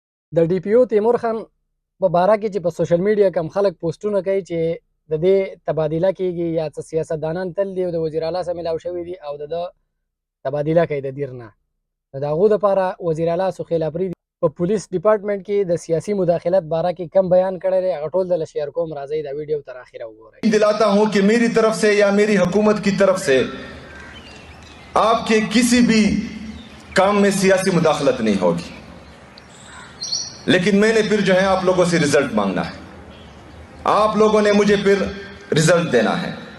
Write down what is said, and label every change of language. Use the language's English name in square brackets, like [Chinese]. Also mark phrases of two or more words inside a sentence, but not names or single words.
[Pashto] د ډي پی او تیمور خان په باره کې چې په [English] social media [Pashto] کم خلک پوسټونه کوي چې د دې تبادله کیږي یا څه سیاستدانان تل دي او د وزیر اعلی سره ملاو شوي دي او د تبادله کوي د دیر نه د هغو دپاره وزیر اعلی سخیل افریدي په [English] police department [Pashto] کې د سیاسي مداخلت باره کې کم بیان کړی دی هغه ټول دله شیئر کوم راځئ دا ویډیو تر اخره وګورئ [Urdu] دلاتا ہوں کہ میری طرف سے یا میری حکومت کی طرف سے آپ کے کسی بھی کام میں سیاسی مداخلت نہیں ہوگی لیکن میں نے پھر جو ہے آپ لوگوں سے رزلٹ مانگنا ہے آپ لوگوں نے مجھے پھر رزلٹ دینا ہے